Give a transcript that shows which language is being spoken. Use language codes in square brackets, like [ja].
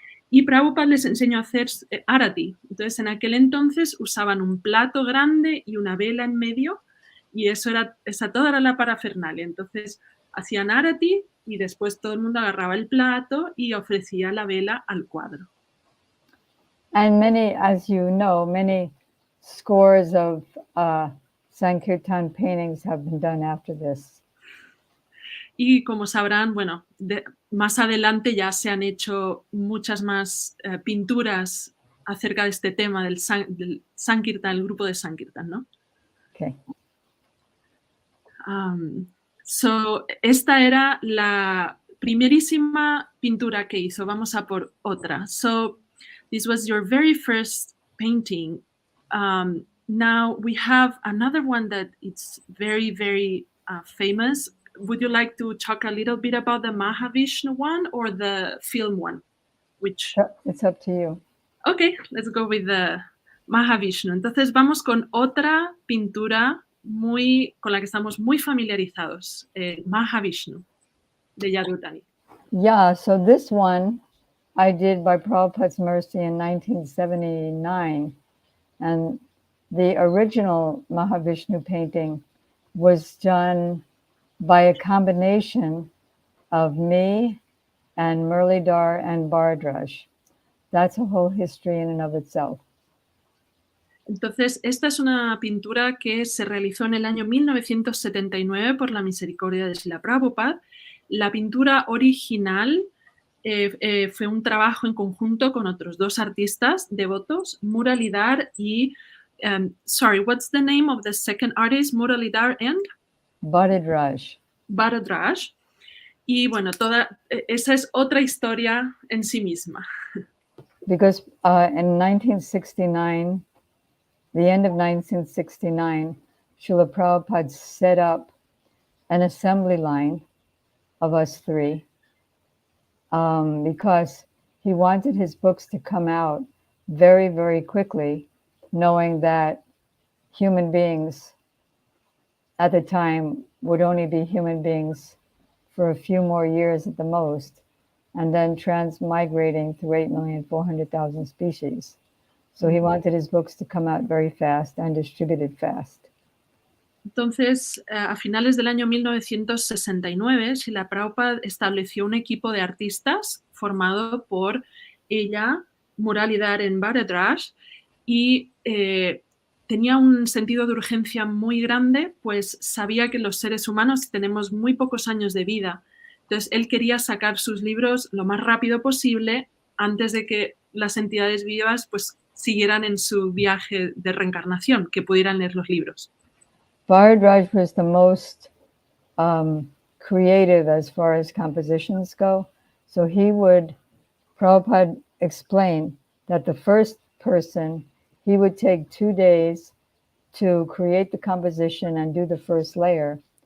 [es] Y Prabhupada les enseñó a hacer arati. Entonces, en aquel entonces usaban un plato grande y una vela en medio, y esa toda era la parafernalia. Entonces, hacían arati y después todo el mundo agarraba el plato y ofrecía la vela al cuadro. [en] And many, as you know, many scores of Sankirtan paintings have been done after this. [es] Y como sabrán, bueno, más adelante ya se han hecho muchas más pinturas acerca de este tema del Sankirtan, el grupo de Sankirtan, ¿no? [en] Okay. [es] So, esta era la primerísima pintura que hizo. Vamos a por otra. [en] So, this was your very first painting. Now we have another one that it's very, very famous. Would you like to talk a little bit about the Mahavishnu one or the film one? Which? It's up to you. Okay, let's go with the Mahavishnu. [es] Entonces vamos con otra pintura con la que estamos muy familiarizados, Mahavishnu, de Yadutani. [en] Yeah, so this one I did by Prabhupada's mercy in 1979. And the original Mahavishnu painting was done by a combination of me and Muralidhar and Bhardraj. That's a whole history in and of itself. [es] Entonces, esta es una pintura que se realizó en el año 1979 por la misericordia de Srila Prabhupada. La pintura original fue un trabajo en conjunto con otros dos artistas devotos, Muralidhar y... [en] sorry, what's the name of the second artist? Muralidhar and? Bhardraj. Bhardraj. [es] Y bueno, esa es otra historia en sí misma. [en] Because in 1969, the end of 1969, Srila Prabhupada set up an assembly line of us three because he wanted his books to come out very, very quickly, knowing that human beings at the time would only be human beings for a few more years at the most, and then transmigrating through 8,400,000 species. So he wanted his books to come out very fast and distributed fast. [es] Entonces, a finales del año 1969, Srila Prabhupada estableció un equipo de artistas formado por ella, Muralidhar en Bhardraj, y tenía un sentido de urgencia muy grande, pues sabía que los seres humanos tenemos muy pocos años de vida. Entonces, él quería sacar sus libros lo más rápido posible antes de que las entidades vivas pues siguieran en su viaje de reencarnación, que pudieran leer los libros. [en] Bharadwaj was the most creative as far as compositions go. So Prabhupada explained that the first person, he would take 2 days to create the composition and do the first layer.